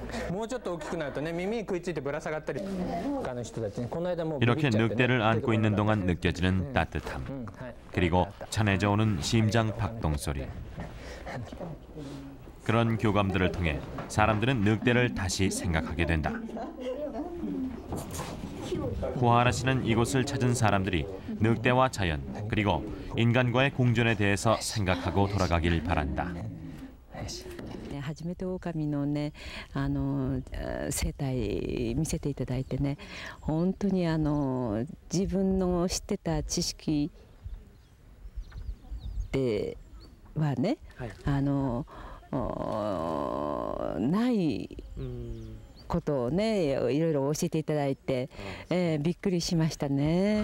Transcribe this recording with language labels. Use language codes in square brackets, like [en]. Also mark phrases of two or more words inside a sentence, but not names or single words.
[ja] もうちょっと大きくなるとね耳に食いついてぶら下がったり他の人たちねこの間もう [ko] 이렇게 늑대를 안고 있는 동안 느껴지는 따뜻함. 그리고 전해져 오는 심장 박동 소리. 그런 교감들을 통해 사람들은 늑대를 다시 생각하게 된다. 쿠하하라 씨는 이곳을 찾은 사람들이 늑대와 자연 그리고 인간과의 공존에 대해서 생각하고 돌아가길 바란다. [ja] 初めて狼のね生態見せていただいてね本当に自分の知ってた知識ではね、はい、ないことをねいろいろ教えていただいて、びっくりしましたね。